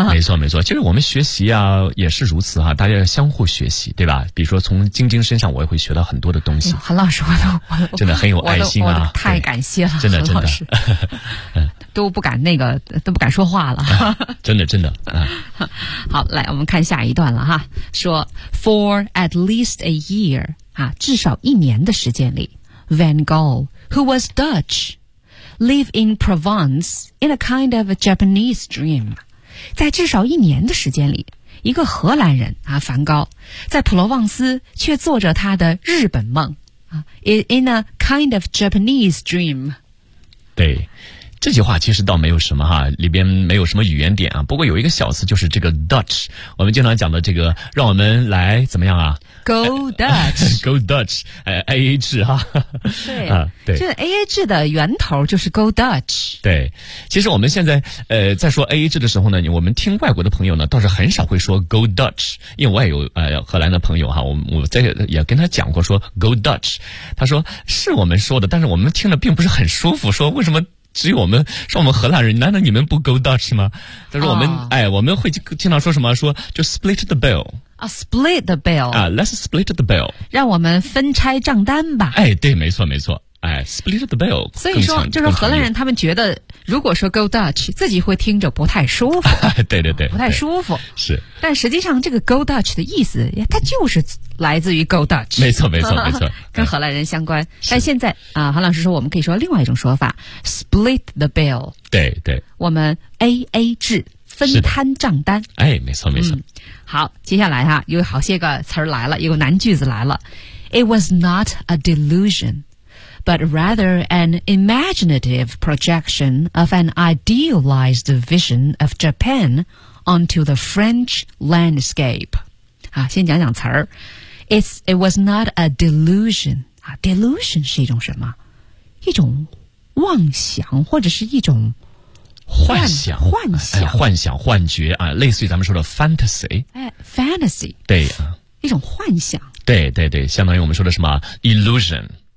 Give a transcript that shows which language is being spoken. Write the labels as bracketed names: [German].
[Chinese] 没错没错，其实我们学习啊也是如此哈，大家要相互学习，对吧？比如说从晶晶身上我也会学到很多的东西。韩老师，我真的很有爱心啊。我太感谢了，真的真的都不敢那个，都不敢说话了。啊，真的真的，啊，好，来我们看下一段了哈。 [English] 说 For at least a year，啊， [Chinese] 至少一年的时间里， [English] Van Gogh who was DutchLive in Provence in a kind of a Japanese dream. [Chinese] 在至少一年的时间里，一个荷兰人啊，梵高，在普罗旺斯却做着他的日本梦啊， [English] in a kind of Japanese dream. [Chinese] 对，这句话其实倒没有什么哈，里边没有什么语言点啊。不过有一个小词，就是这个 Dutch， 我们经常讲的这个，让我们来怎么样啊？ [English] Go Dutch， Go Dutch， [Chinese] AA 制哈，啊，对，这 AA 制的源头就是 Go Dutch。对，其实我们现在在说 AA 制的时候呢，我们听外国的朋友呢倒是很少会说 [English] Go Dutch， [Chinese] 因为我也有荷兰的朋友哈，我在也跟他讲过说 Go Dutch， 他说是我们说的，但是我们听了并不是很舒服，说为什么只有我们说我们荷兰人，难道你们不 go Dutch 吗？他说我们，oh. 哎，我们会经常说什么？说就 [English] split the bill 啊， split the bill 啊， let's split the bill， [Chinese] 让我们分拆账单吧。哎，对，没错，没错。哎， [English] split the bill， [Chinese] 所以说就是荷兰人他们觉得，如果说 [English] go Dutch， [Chinese] 自己会听着不太舒服。对对对，不太舒服。是，但实际上这个 [English] go Dutch [Chinese] 的意思，它就是来自于 go Dutch。没错没错没错，跟荷兰人相关。但现在啊，韩老师说我们可以说另外一种说法， [English] split the bill。 [Chinese] 对对，我们 AA 制，分摊账单。哎，没错没错，嗯。好，接下来哈，有好些个词儿来了，有个难句子来了。 [English] It was not a delusion。 But rather an imaginative projection of an idealized vision of Japan onto the French landscape. 啊， [Chinese] 先讲讲词儿。 [English] It was not a delusion. [Chinese] 啊 ，delusion 是一种什么？一种妄想或者是一种幻想、哎，幻想、幻觉啊，类似于咱们说的 fantasy。哎 ，fantasy。对啊，一种幻想。对对对，相当于我们说的什么 illusion。